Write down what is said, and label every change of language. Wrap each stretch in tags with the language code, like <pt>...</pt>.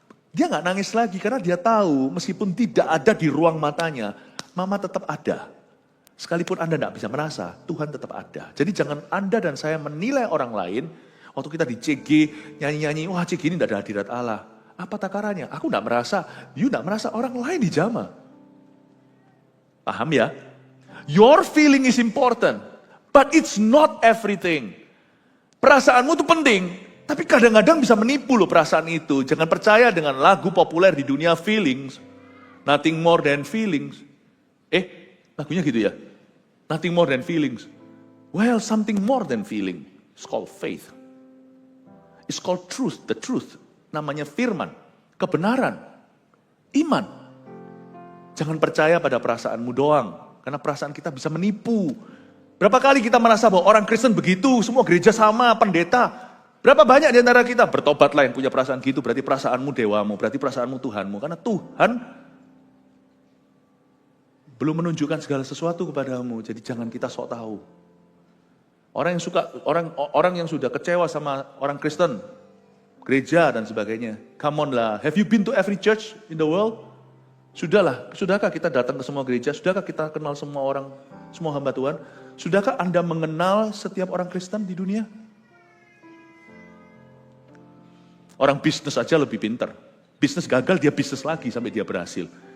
<id>Dia nggak nangis lagi karena dia tahu meskipun tidak ada di ruang matanya, mama tetap ada. Sekalipun Anda tidak bisa merasa, Tuhan tetap ada. Jadi jangan Anda dan saya menilai orang lain, waktu kita di CG, nyanyi-nyanyi, wah CG ini tidak ada hadirat Allah. Apa takarannya? Aku enggak merasa, you enggak merasa orang lain dijamah. Paham ya?</id> <en>Your feeling is important, but it's not everything.</en> <id>Perasaanmu itu penting, tapi kadang-kadang bisa menipu loh perasaan itu. Jangan percaya dengan lagu populer di dunia feelings.</id> <en>Nothing more than feelings.</en> <id>Lagunya gitu ya? Nothing more than feelings.</id> <en>Well, something more than feeling. It's called faith. It's called truth, the truth.</en> <id>Namanya firman, kebenaran, iman. Jangan percaya pada perasaanmu doang, karena perasaan kita bisa menipu. Berapa kali kita merasa bahwa orang Kristen begitu, semua gereja sama, pendeta. Berapa banyak di antara kita bertobatlah yang punya perasaan gitu, berarti perasaanmu dewamu, berarti perasaanmu Tuhanmu. Karena Tuhan belum menunjukkan segala sesuatu kepadamu, jadi jangan kita sok tahu. Orang yang sudah kecewa sama orang Kristen, gereja dan sebagainya.</id> <en>Come on lah, have you been to every church in the world?</en> <id>Sudahkah kita datang ke semua gereja? Sudahkah kita kenal semua orang, semua hamba Tuhan? Sudahkah Anda mengenal setiap orang Kristen di dunia? Orang bisnis aja lebih pintar. Bisnis gagal, dia bisnis lagi sampai dia berhasil.</id>